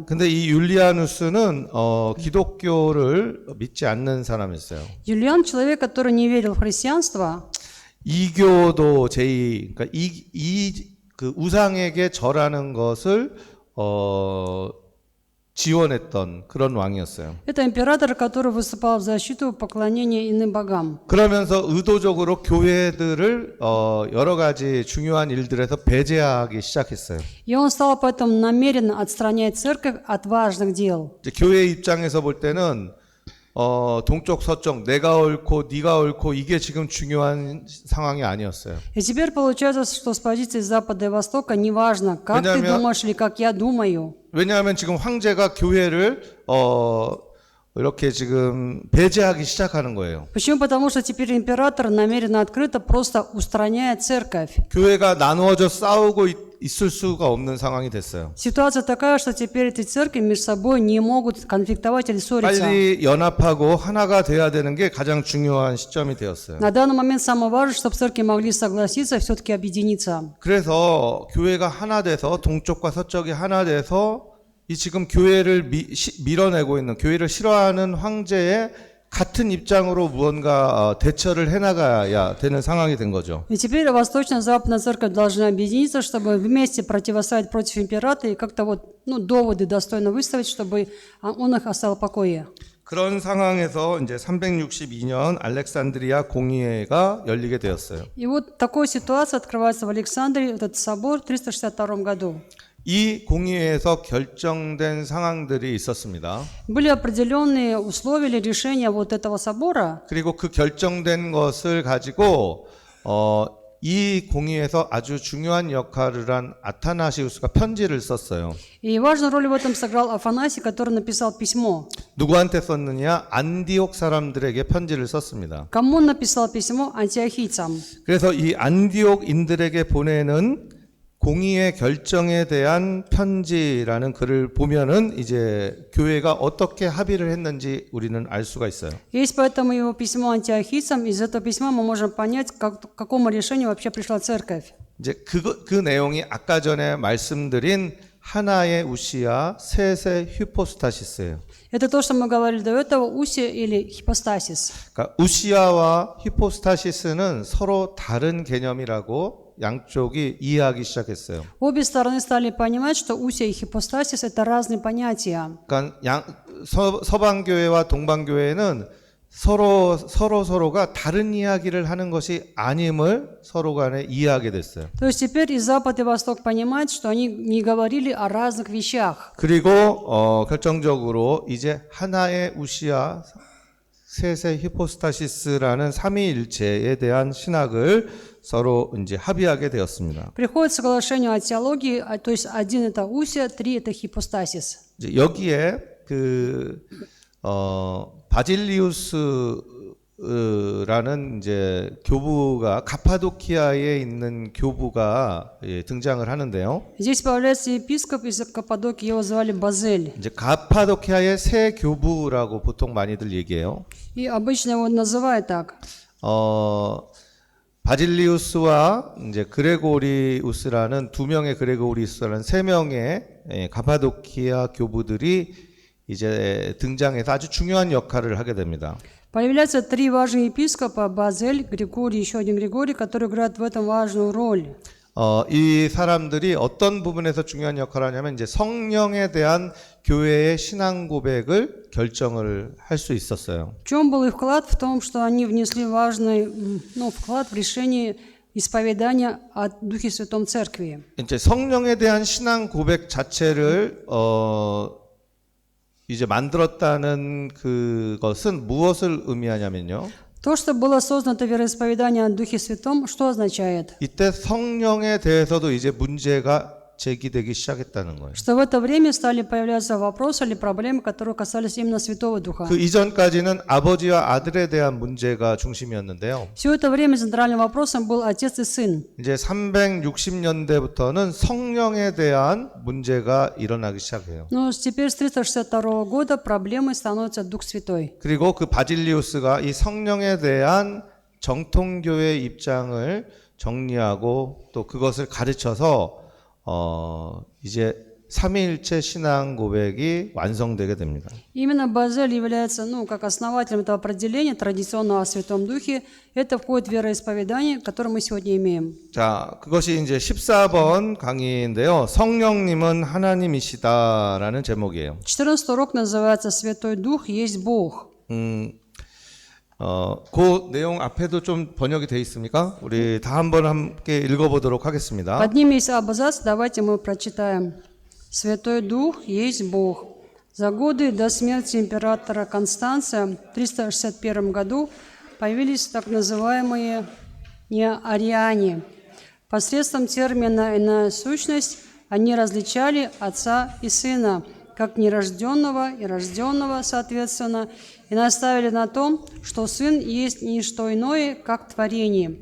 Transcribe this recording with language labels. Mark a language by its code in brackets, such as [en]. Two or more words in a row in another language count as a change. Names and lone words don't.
[ko] 근데 이 율리아누스는 기독교를 믿지 않는 사람이었어요. [ru] Юлиан – человек, который не верил в христианство, [ko] 이교도 그러니까 그 우상에게 절하는 것을 지원했던 그런 왕이었어요. [ru] это император, который выступал в защиту поклонения иным богам. [ko] 그러면서 의도적으로 교회들을 여러 가지 중요한 일들에서 배제하기 시작했어요. [ru] И он стал поэтому намеренно отстранять церковь от важных дел. [ko] 이제 교회 입장에서 볼 때는 동쪽 서쪽 내가 옳고 네가 옳고 이게 지금 중요한 상황이 아니었어요. [ru] И теперь получается, что с позиции Запада и Востока неважно, как ты думаешь или как я думаю. [ko] 왜냐하면 지금 황제가 교회를 이렇게 지금 배제하기 시작하는 거예요. [ru] Почему? Потому что теперь император намеренно открыто просто устраняет церковь. [ko] 교회가 나누어져 싸우고 있을 수가 없는 상황이 됐어요. [ru] Ситуация такая, что теперь эти церкви между собой не могут конфликтовать или ссориться. [ko] 빨리 연합하고 하나가 돼야 되는 게 가장 중요한 시점이 되었어요. [ru] На данный момент самое важное, чтобы церкви могли согласиться, все-таки объединиться. [ko] 그래서 교회가 하나 돼서 동쪽과 서쪽이 하나 돼서 이 지금 교회를 밀어내고 있는 교회를 싫어하는 황제의 같은 입장으로 무언가 대처를 해나가야 되는 상황이 된 거죠. [ru] И теперь Восточная и Западная церковь должны объединиться, чтобы вместе противостоять против императора и как-то вот, доводы достойно выставить, чтобы он их оставил в покое. [ko] 그런 상황에서 이제 362년 알렉산드리아 공의회가 열리게 되었어요. [ru] И вот в такой ситуации открывается в Александрии этот собор в 362 году. [ko] 이 공의회에서 결정된 상황들이 있었습니다. [ru] Были определенные условия или решения вот этого собора. [ko] 그리고 그 결정된 것을 가지고 이 공의회에서 아주 중요한 역할을 한 아타나시우스가 편지를 썼어요. [ru] И важную роль в этом сыграл Афанасий, который написал письмо. [ko] 누구한테 썼느냐? 안디옥 사람들에게 편지를 썼습니다. [ru] Кому он написал письмо? Антиохийцам. [ko] 그래서 이 안디옥인들에게 보내는 공의의 결정에 대한 편지라는 글을 보면은 이제 교회가 어떻게 합의를 했는지 우리는 알 수가 있어요. [ru] Есть поэтому его письмо антиохийцам. Из этого письма мы можем понять, к какому решению вообще пришла церковь. [ko] 이제 그 내용이 아까 전에 말씀드린 하나의 우시아, 셋의 히포스타시스예요. [ru] Это то, что мы говорили до этого, усия или хипостасис. [ko] 그러니까 우시아와 히포스타시스는 서로 다른 개념이라고 양쪽이 이해하기 시작했어요. [ru] Обе стороны стали понимать, что усия и хипостасис – это разные понятия. [ko] 그러니까 서방교회와 동방교회는 서로가 다른 이야기를 하는 것이 아님을 서로 간에 이해하게 됐어요. [ru] То есть теперь и Запад, и Восток понимают, что они не говорили о разных вещах. [ko] 그리고 결정적으로 이제 하나의 우시아, 셋의 히포스타시스라는 삼위일체에 대한 신학을 서로 이제 합의하게 되었습니다. [ru] Приходит к соглашению о теологии, то есть один это усия, три это хипостасис. [ko] 이제 여기에 바질리우스 라는 이제 교부가 가파도키아에 있는 교부가 등장을 하는데요. [ru] Здесь появляется епископ из Каппадокии, его звали Базель. [ko] 이제 가파도키아의 새 교부라고 보통 많이들 얘기해요. [ru] И обычно его называют так. [ko] 바질리우스와 이제 그레고리우스라는 두 명의 그레고리우스라는 세 명의 가파도키아 교부들이 이제 등장해서 아주 중요한 역할을 하게 됩니다. [ru] Появляются три важных епископа, Базель, Григорий, еще один Григорий, которые играют в этом важную роль. [ko] 이 사람들이 어떤 부분에서 중요한 역할을 하냐면 이제 성령에 대한 교회의 신앙 고백을 결정을 할 수 있었어요. [ru] В чем был их вклад? В том, что они внесли важный вклад в решение исповедания о Духе Святом Церкви. [ko] 이제 성령에 대한 신앙 고백 자체를 이제 만들었다는 그것은 무엇을 의미하냐면요. [ru] То, что было создано это вероисповедание о Духе Святом, что означает? [ko] 이때 성령에 대해서도 이제 문제가 제기되기 시작했다는 거예요. [ru] Что в это время стали появляться вопросы или проблемы, которые касались именно Святого Духа. [ko] 그 이전까지는 아버지와 아들에 대한 문제가 중심이었는데요. [ru] Все это время центральным вопросом был отец и сын. [ko] 이제 360년대부터는 성령에 대한 문제가 일어나기 시작해요. [ru] Но теперь с 362 года проблемой становится Дух Святой. [ko] 그리고 그 바질리우스가 이 성령에 대한 정통교회 입장을 정리하고 또 그것을 가르쳐서 이제 삼위일체 신앙 고백이 완성되게 됩니다. [ru] Именно Базель является, как основателем этого определения традиционного о Святом Духе. Это входит в вероисповедание, которое мы сегодня имеем. [ko] 자, 그것이 이제 14번 강의인데요. 성령님은 하나님이시다라는 제목이에요. [ru] 14 урок называется «Святой Дух есть Бог». [ko] 그 내용 앞에도 좀 번역이 돼 있습니까? 우리 다 한번 함께 읽어보도록 하겠습니다. [ru] Под ним есть абзац, давайте мы прочитаем. «Святой Дух есть Бог». За годы до смерти императора Констанция в 361 году появились так называемые неариане. Посредством термина «иная сущность» они различали Отца и Сына, как нерожденного и рожденного, соответственно, и наставили на том, что Сын есть не что иное, как творение.